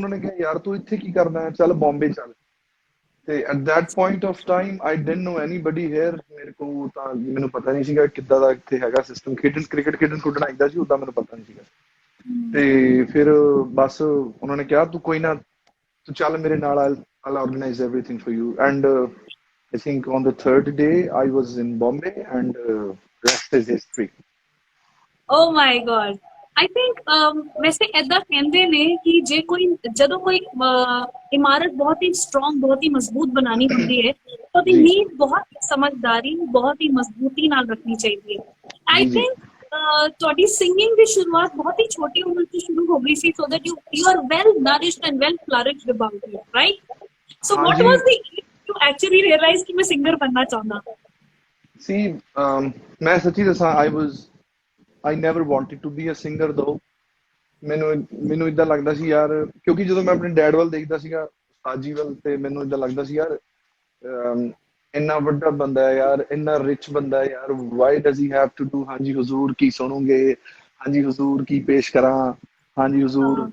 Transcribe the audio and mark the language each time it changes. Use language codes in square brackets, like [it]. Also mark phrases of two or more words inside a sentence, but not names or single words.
[pa] ਉਹਨਾਂ ਨੇ ਕਿਹਾ ਯਾਰ ਤੂੰ ਇੱਥੇ ਕੀ ਕਰਦਾ ਹੈ, ਚੱਲ ਬੰਬੇ ਚੱਲ। ਤੇ [en] at that point of time I didn't know anybody here. [pa] ਮੇਰੇ ਕੋਲ ਤਾਂ ਮੈਨੂੰ ਪਤਾ ਨਹੀਂ ਸੀਗਾ ਕਿੱਦਾਂ ਦਾ ਇੱਥੇ ਹੈਗਾ ਸਿਸਟਮ, ਕ੍ਰਿਕਟ ਖੇਡਣ ਖੁੱਡਣ ਆਈਦਾ ਸੀ, ਉੱਦਾਂ ਮੈਨੂੰ ਪਤਾ ਨਹੀਂ ਸੀਗਾ। ਤੇ ਫਿਰ ਬਸ ਉਹਨਾਂ ਨੇ ਕਿਹਾ ਤੂੰ ਕੋਈ ਨਾ, ਤੂੰ ਚੱਲ ਮੇਰੇ ਨਾਲ, [en] I'll organize everything for you. And I think on the third day I was in Bombay and rest is history. Oh my God. I think [pa] ਵੈਸੇ ਏਦਾਂ ਕਹਿੰਦੇ ਨੇ ਕਿ ਜੇ ਕੋਈ ਜਦੋਂ ਕੋਈ ਇਮਾਰਤ ਬਹੁਤ ਹੀ ਸਟਰੋਂਗ, ਬਹੁਤ ਹੀ ਮਜ਼ਬੂਤ ਬਣਾਉਣੀ ਹੁੰਦੀ ਹੈ ਤਾਂ ਉਹਦੀ ਨੀਂਹ ਬਹੁਤ ਸਮਝਦਾਰੀ, ਬਹੁਤ ਹੀ ਮਜ਼ਬੂਤੀ ਨਾਲ ਰੱਖਣੀ ਚਾਹੀਦੀ ਹੈ। [en] I think [pa] ਤੁਹਾਡੀ ਸਿੰਗਿੰਗ ਦੀ ਸ਼ੁਰੂਆਤ ਬਹੁਤ ਹੀ ਛੋਟੀ ਉਮਰ ਤੋਂ ਸ਼ੁਰੂ ਹੋ ਗਈ ਸੀ, [en] so that you are well nourished and well flourished about it, right? So what was the age to actually realize [pa] ਕਿ ਮੈਂ ਸਿੰਗਰ ਬਣਨਾ ਚਾਹੁੰਦਾ? See, ਮੈਂ ਸੱਚੀ ਦੱਸਾਂ, [en] I never wanted to be a singer though. [pa] ਮੈਨੂੰ ਇਦਾਂ ਲੱਗਦਾ ਸੀ ਯਾਰ, ਕਿਉਂਕਿ ਜਦੋਂ ਮੈਂ ਆਪਣੇ ਡੈਡ ਵੱਲ ਦੇਖਦਾ ਸੀਗਾ, ਸਾਜੀ ਵੱਲ, ਤੇ ਮੈਨੂੰ ਇਦਾਂ ਲੱਗਦਾ ਸੀ ਯਾਰ ਇੰਨਾ ਵੱਡਾ ਬੰਦਾ ਹੈ ਯਾਰ, ਇੰਨਾ ਰਿਚ ਬੰਦਾ ਹੈ ਯਾਰ, [en] why does he have to do [pa] ਹਾਂਜੀ ਹਜ਼ੂਰ ਕੀ ਸੁਣੋਗੇ, ਹਾਂਜੀ ਹਜ਼ੂਰ ਕੀ ਪੇਸ਼ ਕਰਾਂ, ਹਾਂਜੀ ਹਜ਼ੂਰ।